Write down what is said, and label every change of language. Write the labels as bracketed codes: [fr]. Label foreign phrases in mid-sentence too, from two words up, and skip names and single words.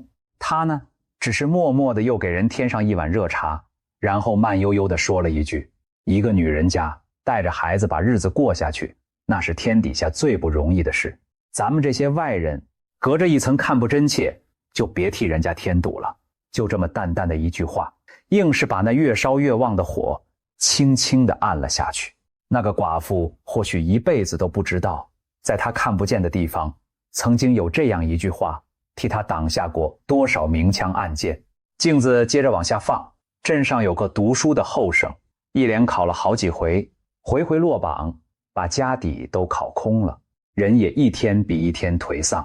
[zh] 他呢，只是默默地又給人添上一碗熱茶，然後慢悠悠地說了一句：一個女人家帶着孩子把日子過下去， 那是天底下最不容易的事。咱們這些外人，隔着一層看不真切，就別替人家添堵了。就這麼淡淡的一句話，硬是把那越燒越旺的火輕輕地按了下去。那個寡婦或許一輩子都不知道，在她看不見的地方，曾經有這樣一句話，替她擋下過多少明槍暗箭。鏡子接着往下放，鎮上有個讀書的後生，一連考了好幾回，回回落榜，把家底都考空了，人也一天比一天颓喪。